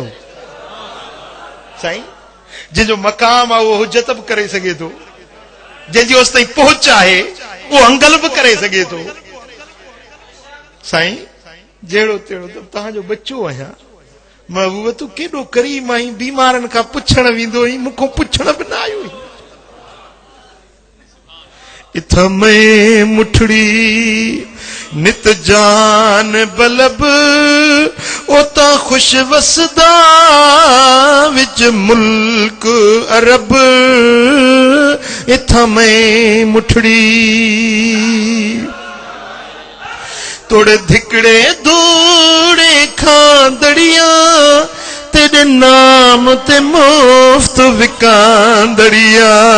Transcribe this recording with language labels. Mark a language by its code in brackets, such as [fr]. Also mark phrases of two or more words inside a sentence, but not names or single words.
[sd] साईं, जंहिंजो मक़ाम आहे उहो हुजत बि करे सघे थो, जंहिंजी होसि ताईं पहुच आहे उहो अंगल बि करे सघे थो। साईं, जहिड़ो तहिड़ो तव्हांजो बच्चो आहियां, महबूब तूं केॾो करीम आहीं, बीमारनि खां पुछण वेंदो आहीं, मूंखां पुछण बि न आयो। [pa] ਇਥਮੇ ਮੁਠੜੀ ਨਿਤ ਜਾਨ ਬਲਬ, ਓਤਾ ਖ਼ੁਸ਼ ਵਸਦਾ ਵਿਚ ਮੁਲਕ ਅਰਬ। ਇਥਮੇ ਮੁਠੜੀ ਤੋੜੇ ਧਿਕੜੇ ਧੂੜੇ ਖਾਂਦੜੀਆ, ਤੇਰੇ ਨਾਮ ਤੇ ਮੁਫ਼ਤ ਵਿਕਾਂਦੜੀਆ।